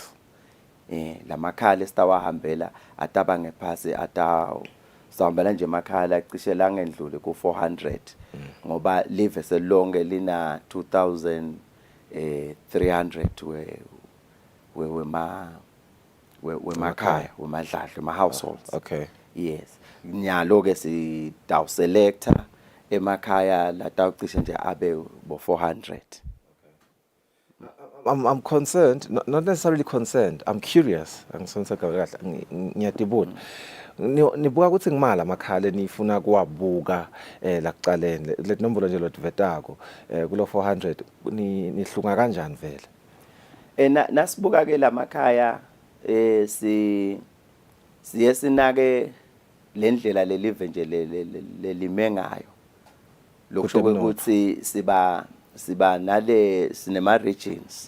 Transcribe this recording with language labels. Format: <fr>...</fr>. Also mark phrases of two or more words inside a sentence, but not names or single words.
<ss>Lamakhaya lesitawahambela ataba ngephasi atawu sahambela nje emakhaya cishe la ngendlule ku 400 ngoba live selonke lina 2300 wemakhaya wemadladla wema households. Okay. Yes. Nyalo ke sitaw selector emakhaya la tawucishe nje abe bo 400.</ss> <en>I'm concerned, not necessarily concerned. I'm curious.</en> <ss>Ngiyatibona. Nibuka ukuthi ngimala makhala nifuna kuwabuka la kucaleni le nombolo nje lotvetako kulo 400 nihlunga kanjani vele? Nasibuka ke lamakhaya siye sinake lendlela lelive nje lelime ngayo lokho ukuthi siba nale sinema regions.</ss>